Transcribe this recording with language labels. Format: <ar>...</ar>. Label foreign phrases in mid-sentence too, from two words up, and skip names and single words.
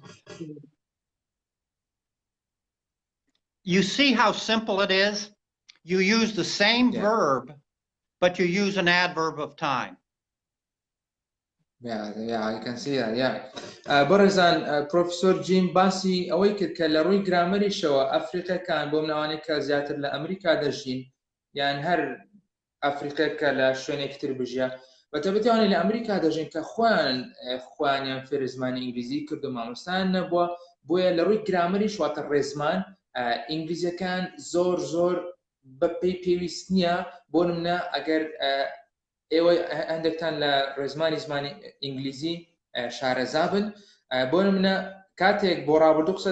<en>You see how simple it is? You use the same verb, but you use an adverb of time. Yeah, I can see that, yeah.</en> <ckb>Barazan, Professor Jim باسی ئەوەی کرد کە لە ڕووی گرامەریشەوە ئەفریقەکان بۆ منەوانەی کە زیاتر لە ئەمریکا دەژین یان هەر ئەفریقەکە لە شوێنێکتر بژە بەتەبەتیانەی لە ئەمریکا دەژین کە خوانیان فێر زمانی ئینگلیزی کرد و مامۆستایان نەبووە بۆیە لە ڕووی گرامەریش واتە ڕێزمان ئینگلیزیەکان زۆر بەپێی پێویست نییە بۆ نمونە ئەگەر ئێوە هەندێکتان لە ڕێزمانی زمانی ئینگلیزی شارەزا بن بۆ نمونە کاتێک بۆ ڕابردوو قسە</ckb>